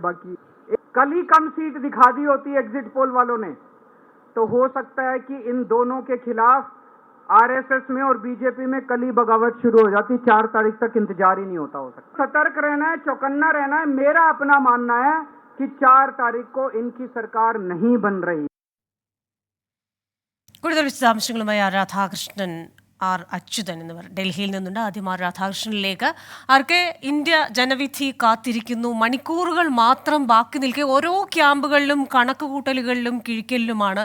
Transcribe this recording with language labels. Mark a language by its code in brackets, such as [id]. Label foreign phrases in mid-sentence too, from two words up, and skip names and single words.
[hi] बाकी कल ही कम सीट दिखा दी होती एग्जिट पोल वालों ने तो हो सकता है कि इन दोनों के खिलाफ आरएसएस में और बीजेपी में कल ही बगावत शुरू हो जाती. 4 तारीख तक इंतजार ही नहीं होता. हो सकता सतर्क रहना है, चौकन्ना रहना है. मेरा अपना मानना है कि 4 तारीख को इनकी सरकार नहीं बन रही. [ml] കൂടുതൽ വിശദാംശങ്ങളുമായി രാധാകൃഷ്ണൻ ആർ അച്യുതൻ എന്നിവർ ഡൽഹിയിൽ നിന്നുണ്ട്. ആദ്യം ആർ രാധാകൃഷ്ണനിലേക്ക്. ആർക്കെ ഇന്ത്യ ജനവിധി കാത്തിരിക്കുന്നു. മണിക്കൂറുകൾ മാത്രം ബാക്കി നിൽക്കെ ഓരോ ക്യാമ്പുകളിലും കണക്കുകൂട്ടലുകളിലും കിഴിക്കലിലുമാണ്.